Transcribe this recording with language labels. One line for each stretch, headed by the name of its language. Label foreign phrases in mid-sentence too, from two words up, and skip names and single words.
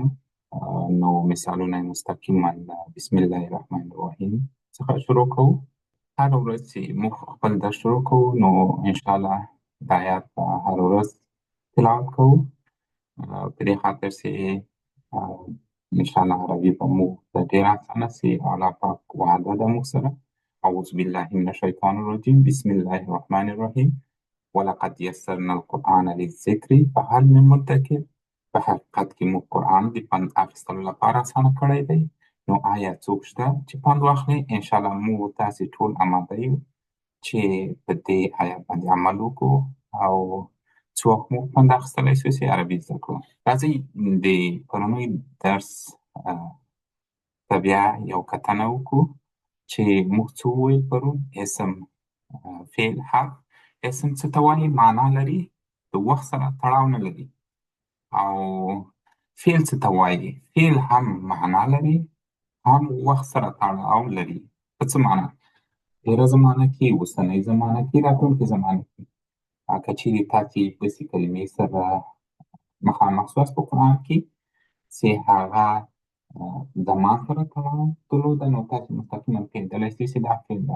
Pashto: نو مثالونه یې مستقیما له
Arabic: بسم الله الرحمن الرحیم
Pashto: څخه شروع کوو. هره ورځ چې موږ خپل درس شروع کوو، نو
Arabic: انشاءالله
Pashto: د آیات به هره ورځ تلاوت کوو. په دې خاطر چې
Arabic: انشاءالله
Pashto: عربي به موږ ته ډېر اسانه سي. الله پاک وعده ده موږ سره.
Arabic: اعوذ بالله من الشیطان الرجیم بسم الله الرحمن الرحیم ولقد یسرنا القرآن للذکر فهل من مدکر.
Pashto: په حقیقت کې موږ قرآن د پند اخیستلو لپاره اسانه کړی دی. نو آیا څوک شته چې پند واخلي؟
Arabic: انشاءالله
Pashto: موږ تاسې ټول اماده یو چې په دې آیات باندې عمل وکړو او څوک مو پند اخیستلی شو چې عربي زده کړو. راځئ د پرونی درس ته بیا یو کتنه وکړو چې موږ څه وویل پرون. اسم فعل حرف. اسم څه ته وایي؟ معنا لري، د وخت سره تړاو نه لري. او فعل څه ته وایي؟ فعل هم معنا لري، هم وخت سره تړاو لري. په څه معنا؟ تېره زمانه کې، اوسنۍ زمانه کې، راتلونکې زمانه کې. که چیرې تاسې داسې کلمې سره مخامخ سواست په قرآن کې چې هغه زمان سره تړاو درلوده، نو تاسې مستقیما پوهېدلی شئ چې دا فعل ده.